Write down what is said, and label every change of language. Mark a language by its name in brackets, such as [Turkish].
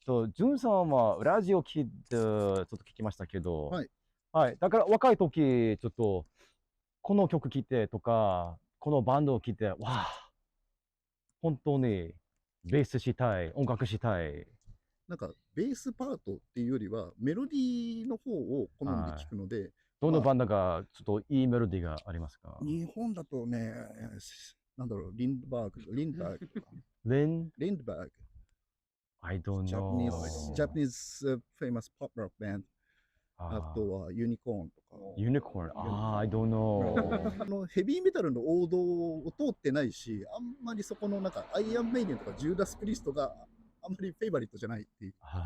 [Japanese] ジュンさんはラジオ聞いて、ちょっと聞きましたけど、だから若い時、ちょっと、この曲聴いてとか、このバンドを聴いて、本当にベースしたい、音楽したい。なんか、ベースパートっていうよりは、メロディーの方を好んで聴くので、どのバンドがちょっといいメロディーがありますか？日本だとね、リンドバーグとか。リンドバーグ。 [English] I don't know. Japanese famous pop rock band. [Japanese] あとはユニコーンとか。 [English] ユニコーン、I don't know. [Japanese] ヘビーメタルの王道を通ってないし、あんまりそこのなんかアイアンメイデンとかジューダス・プリストがあんまりフェイバリットじゃないっていう。